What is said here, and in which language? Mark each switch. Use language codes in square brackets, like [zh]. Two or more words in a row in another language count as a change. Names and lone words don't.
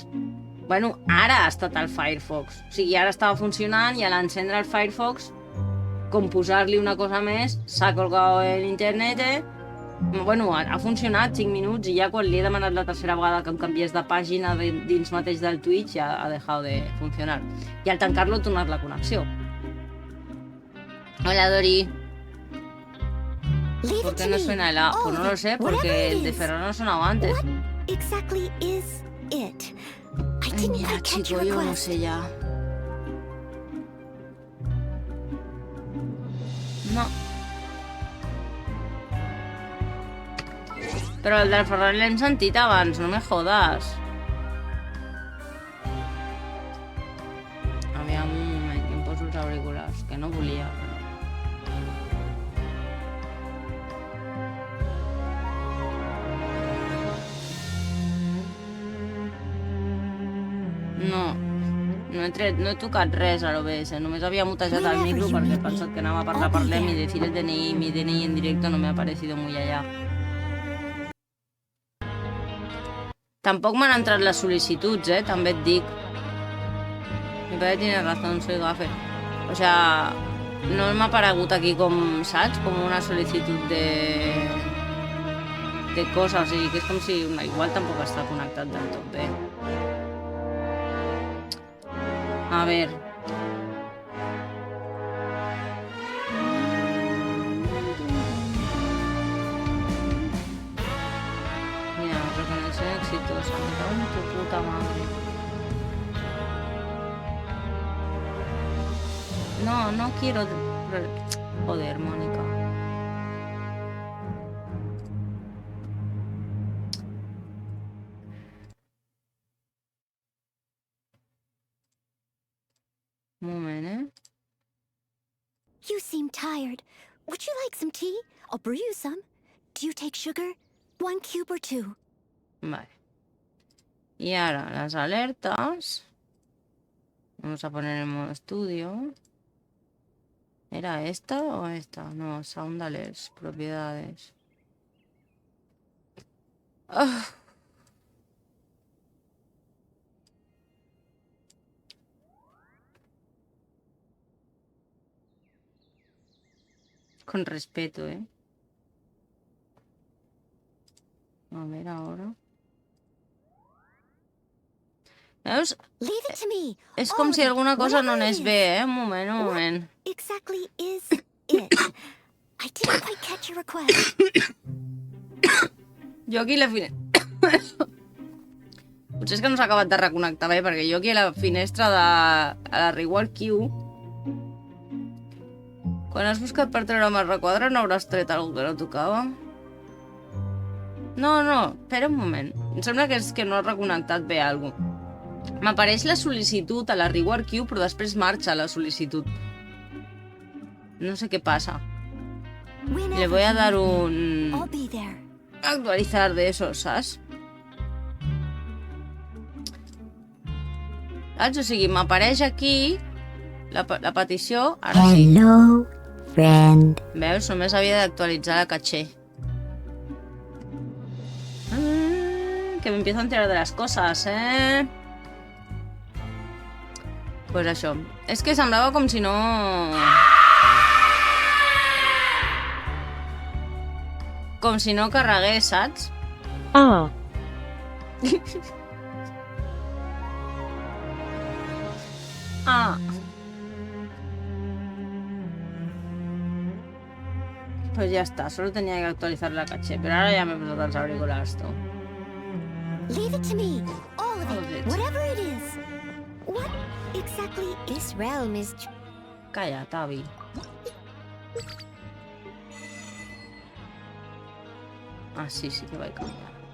[ca] Bueno, ara ha estat el Firefox. O sigui, ara estava funcionant i a l'encendre el Firefox, com posar-li una cosa més, s'ha colgat l'internet, Bueno, ha funcionat 5 minuts i ja quan li he demanat la tercera vegada que em canviés de pàgina dins mateix del Twitch ja ha deixat de funcionar. I al tancar-lo ha tornat la connexió. Hola, Dori. [es] ¿Por qué no suena el A? Pues no lo sé, porque el de Ferrari no sonaba antes. [en] Exactly is it? [es] Ay, mira, chico, yo no sé ya. No. [ca] Però el del Ferrari l'hem sentit abans, [es] no me jodas. [ca] Aviam un moment, que em poso els auriculars, que no volia. No he tocat res a l'OBS, només havia mutejat el micro perquè he pensat que anava a parlar i [es] decir el DNI, mi DNI en directo no me ha parecido muy allá. [ca] Tampoc m'han entrat les sol·licituds, també et dic. [es] Mi padre tiene razón, soy gaffer. O sea, [ca] no m'ha aparegut aquí com, saps? Com una sol·licitud de cosa, o sigui, que és com si igual tampoc està connectat del tot bé. [es] A ver. Mira, reconexión exitosa. Me cago en tu puta madre. No quiero... [ca] Joder, Mónica. Un moment, [en] You seem tired. Would you like some tea? I'll brew you some. Do you take sugar? 1 cube or 2? [es] Vale. Y ahora las alertas. Vamos a poner en modo estudio. ¿Era esta o esta? No, [en] sound alerts, [es] propiedades. Con respeto, A ver ahora. [ca] Veus? [en] Leave it to me. [ca] És [en] All [ca] com [en] of [ca] si [en] it, [ca] alguna cosa no [en] whatever it [ca] anés [en] is. [ca] bé, Un moment, un moment. [en] What exactly is it? I didn't quite catch your request. [ca] Jo aquí la finestra... Potser és que no s'ha acabat de reconnectar bé, perquè jo aquí a la finestra de... a la Reward Queue... Quan has buscat per treure'm el requadre no hauràs tret alguna que no tocava? No, espera un moment. Em sembla que és que no has reconnectat bé alguna cosa. M'apareix la sol·licitud a la Reward Queue, però després marxa la sol·licitud. No sé què passa. [es] Le voy a dar un... [en] I'll be there. [es] actualizar de eso, ¿sabes? [ca] Saps? O sigui, m'apareix aquí la petició. Ara sí. [en] Hello, friend. [ca] Veus? Només havia d'actualitzar la caché. [es] Que me empiezo a enterar de las cosas, Pues això. [ca] És que semblava com si no... Com si no carregués, saps? Ah. Ah. [es] Pues ya está, solo tenía que actualizar la caché, pero ahora ya me he puesto los auriculares, tú. [en] Leave it to me. All of All of it, it. whatever it is. What exactly this realm is? [es] Calla, Tavi. Ah, sí que va a cambiar.